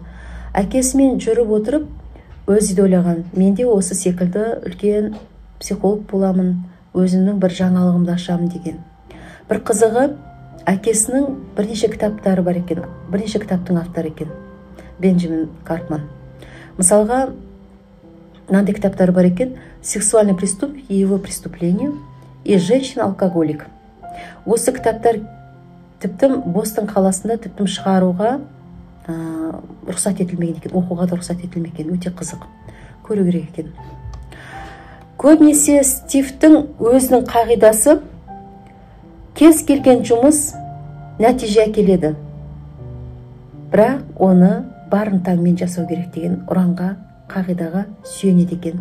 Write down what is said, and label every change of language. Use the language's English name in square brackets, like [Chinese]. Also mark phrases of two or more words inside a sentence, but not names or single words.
[Kazakh] Әкесімен жүріп отырып, өзі де ойлаған, менде осы секілді үлкен психолог боламын, өзімнің бір жаңалығымды ашамын деген. Бір қызығы, әкесінің бірнеше кітаптары бар екен, бірнеше кітаптың авторы екен, Бенджамин Карпман. Мысалға, мынандай кітаптары бар екен: [Russian] «Сексуальный преступник и его преступление» и «Женщина-алкоголик». [Kazakh] Осы кітаптар тіптім Бостон қаласында тіптім шығаруға рұқсат етілмеген екен, оқуға да рұқсат етілмеген. Өте қызық, көру керек екен. Көбінесе Стивтің өзінің қағидасы кез келген жұмыс нәтиже әкеледі, бірақ оны барынтаңмен жасау керек деген ұранға, қағидаға сүйенеді екен.